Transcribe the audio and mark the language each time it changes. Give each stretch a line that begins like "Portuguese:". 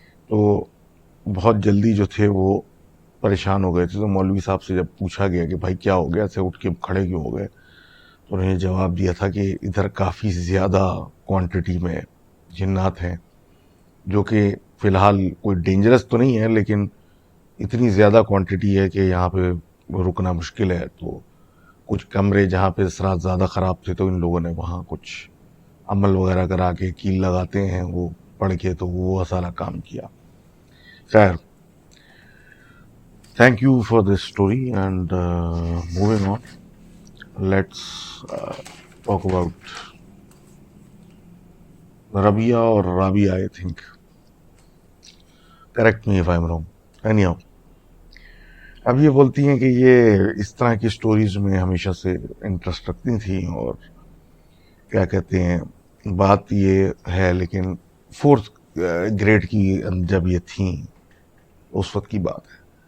Urdu: تو بہت جلدی جو تھے وہ پریشان ہو گئے تھے. تو مولوی صاحب سے جب پوچھا گیا کہ بھائی کیا ہو گیا، ایسے اٹھ کے کھڑے کیوں ہو گئے، تو انہوں نے جواب دیا تھا کہ ادھر کافی زیادہ کوانٹٹی میں جنات ہیں، جو کہ فی الحال کوئی ڈینجرس تو نہیں ہے، لیکن اتنی زیادہ کوانٹٹی ہے کہ یہاں پہ رکنا مشکل ہے. تو کچھ کمرے جہاں پہ اثرات زیادہ خراب تھے تو ان لوگوں نے وہاں کچھ عمل وغیرہ کرا کے، کیل لگاتے ہیں وہ پڑھ کے، تو وہ سارا کام کیا.
English: خیر، thank you for this story, and moving on, let's talk about Rabia or Rabia, I think. Correct me if I'm wrong.
Urdu: Anyhow, اب یہ بولتی ہیں کہ یہ اس طرح کی سٹوریز میں ہمیشہ سے انٹرسٹ رکھتی تھیں، اور کیا کہتے ہیں، بات یہ ہے لیکن 4th گریڈ کی جب یہ تھیں اس وقت کی بات ہے.